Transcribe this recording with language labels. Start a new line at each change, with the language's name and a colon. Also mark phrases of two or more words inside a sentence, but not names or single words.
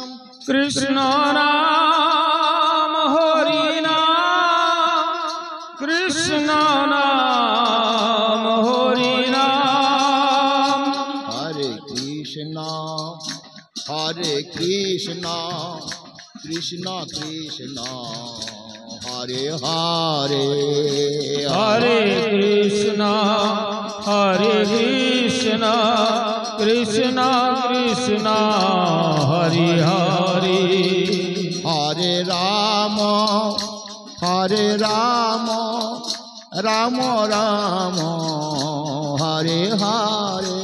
Bangla: কৃষ্ণ নাম হরি নাম কৃষ্ণ নাম হরি নাম
Sanskrit: হরে কৃষ্ণ কৃষ্ণ কৃষ্ণ হরে হরে हरे कृष्ण कृष्ण कृष्ण हरे हरे हरे राम राम राम हरे हरे